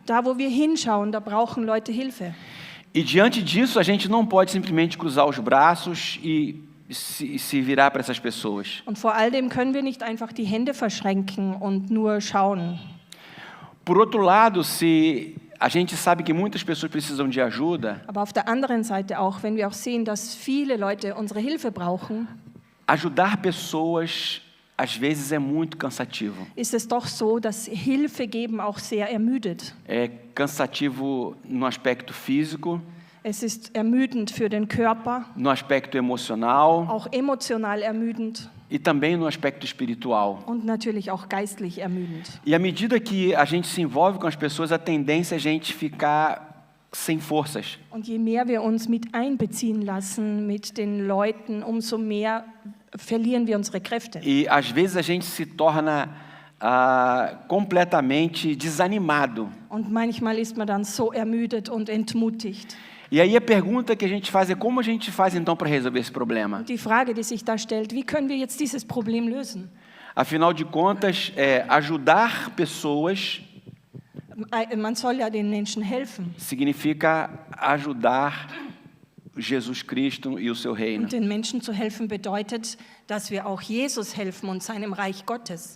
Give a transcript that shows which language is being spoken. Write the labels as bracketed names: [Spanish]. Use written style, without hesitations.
[German] Da, wo wir hinschauen, da brauchen Leute Hilfe. [Portuguese] E diante disso, a gente não pode simplesmente cruzar os braços e se virar para essas pessoas. [German] Und vor all dem können wir nicht einfach die Hände verschränken und nur schauen. [Portuguese] Por outro lado, se a gente sabe que muitas pessoas precisam de ajuda, [German] Aber auf der anderen Seite auch, wenn wir auch sehen, dass viele Leute unsere Hilfe brauchen, [Portuguese] ajudar pessoas às vezes é muito cansativo. [German] ist es doch so, dass Hilfe geben auch sehr ermüdet. [Portuguese] É cansativo no aspecto físico, [German] Es ist ermüdend für den Körper, [Portuguese] no aspecto emocional [German] auch emotional ermüdend [Portuguese] e também no aspecto espiritual. [German] und natürlich auch geistlich ermüdend. [Portuguese] E à medida que a gente se envolve com as pessoas, a tendência é a gente ficar sem forças. [German] Und je mehr wir uns mit einbeziehen lassen mit den Leuten, umso mehr verlieren wir unsere Kräfte. [Portuguese] E às vezes a gente se torna completamente desanimado. [German] Und manchmal ist man dann so ermüdet und entmutigt. [Portuguese] E aí a pergunta que a gente faz é como a gente faz então para resolver esse problema? [German] Und die Frage, die sich da stellt, wie können wir jetzt dieses Problem lösen? [Portuguese] Afinal de contas, ajudar pessoas [German] Man soll ja den Menschen helfen. [Portuguese] significa ajudar Jesus Cristo e o seu reino. [German] Und den Menschen zu helfen bedeutet, dass wir auch Jesus helfen und seinem Reich Gottes.